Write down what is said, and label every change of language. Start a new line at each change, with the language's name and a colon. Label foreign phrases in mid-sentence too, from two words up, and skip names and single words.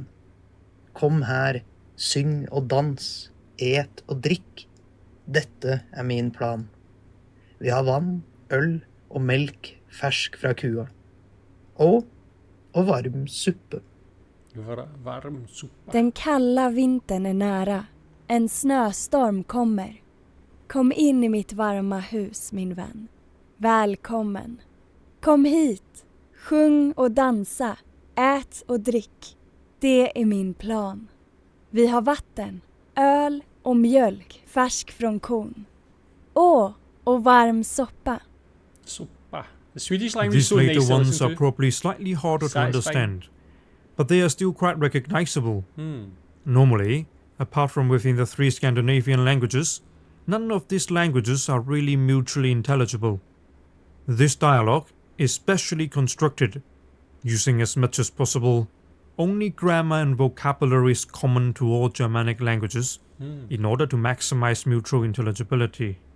Norwegian: Kom her, syng og dans, et og drikk. Dette min plan. Vi har vann, øl og melk fersk fra kua. Og varm suppe. Varm suppe.
Swedish: Den kalla vintern nära. En snöstorm kommer. Kom in I mitt varma hus, min vän. Välkommen. Kom hit. Sjung och dansa. Ät och drick. Det min plan. Vi har vatten, öl och mjölk färsk från kon. Och varm soppa. Soppa.
English: The Swedish language is These so later nice to ones listen are to. probably slightly harder to Satisfying. understand, but they are still quite recognizable. Normally, apart from within the 3 Scandinavian languages, none of these languages are really mutually intelligible. This dialogue is specially constructed, using as much as possible only grammar and vocabularies common to all Germanic languages in order to maximize mutual intelligibility.